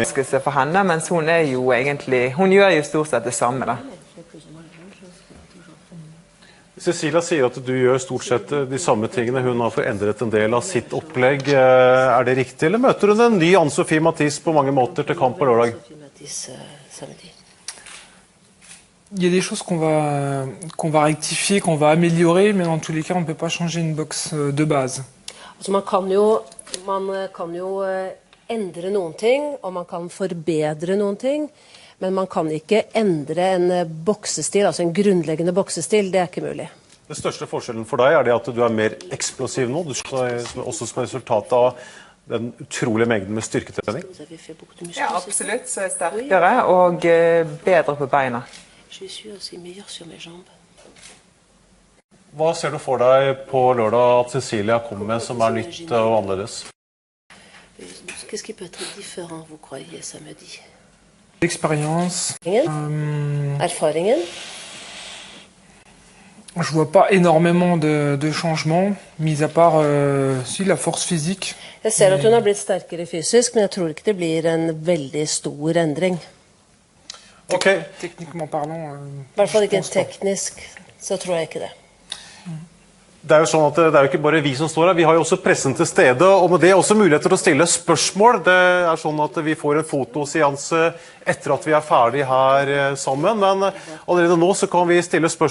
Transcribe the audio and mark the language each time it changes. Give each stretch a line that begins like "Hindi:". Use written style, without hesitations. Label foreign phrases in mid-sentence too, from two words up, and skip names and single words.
Norwegian: Jeg skal se for henne, mens hun er jo egentlig, hun gjør jo stort sett det samme da. Cecilia sier at du gjør stort sett de samme tingene. Hun har forendret en del av sitt opplegg. Er det riktig, eller møter hun en ny Ann-Sofie Mathis på mange måter til kamp på lørdag?
French: Il y a des choses qu'on va rectifier, qu'on va améliorer, mais dans tous les cas, on ne peut pas changer une boxe de base.
Norwegian: Altså man kan jo endre noen ting, og man kan forbedre noen ting, men man kan ikke endre en boksestil, altså en grunnleggende boksestil. Det er ikke mulig. Den største forskjellen for deg er det at du er mer eksplosiv nå, også som resultat av den utrolige mengden med styrketrening.
French: Vous avez fait beaucoup de muscu,
Norwegian: Ja,
French: c'est ça?
Norwegian: absolutt. Så er jeg sterkere og bedre på beina.
French: Je suis aussi meilleure sur mes jambes.
Norwegian: Hva ser du for deg på lørdag at Cecilia kommer med som er nytt og annerledes?
French: Qu'est-ce qui peut être différent, vous croyez, samedi? L'expérience.
Norwegian: Erfaringen?
French: Je vois pas énormément de changements, mis à part si la force physique.
Norwegian: Jeg ser at hun har blitt sterkere fysisk, men jeg tror ikke det blir en veldig stor endring. Ok,
French: Techniquement parlant.
Norwegian: I hvert fall
French: je
Norwegian: ikke
French: pense pas.
Norwegian: teknisk, så tror jeg ikke det. det er jo sånn at det er jo ikke bare vi som står her, vi har jo også pressen til stede, og med det også muligheter til å stille spørsmål. Det er sånn at vi får en fotoseanse etter at vi er ferdig her sammen, men allerede nå så kan vi stille spørsmål.